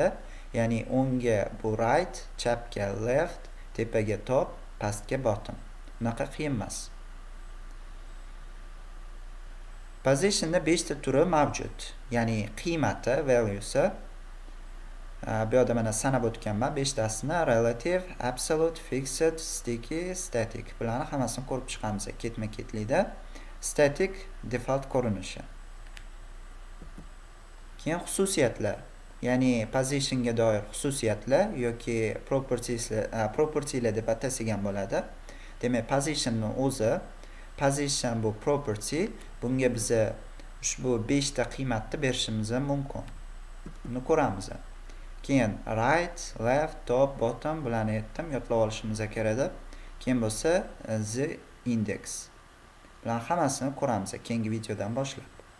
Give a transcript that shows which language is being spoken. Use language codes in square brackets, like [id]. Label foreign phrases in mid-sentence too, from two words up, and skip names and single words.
[uz] Ya'ni o'ngga bu right, chapga left, tepaga top, pastga bottom. Bunaqa qiyin emas. Positionda 5 ta turi mavjud. Ya'ni qiymati, valuesi. Bu yerda mana sanab o'tganman 5 tasini: [en] relative, absolute, fixed, sticky, static. [uz] Bularni hammasini ko'rib chiqamiz ketma-ketlikda. Static default ko'rinishi. Keyin xususiyatlar, ya'ni positionga doir xususiyatlar yoki propertylar deb atasak bo'ladi. Demak, positionning o'zi, position bu property, bunga biz ushbu 5 ta qiymatni berishimiz mumkin. Buni ko'ramiz. Keyin [en] right, left, top, bottom [uz] bularni aytdim, yodlab olishimiz kerak. Keyin bo'lsa [en] the index. [uz] Bular hammasini ko'ramiz keyingi videodan boshlab.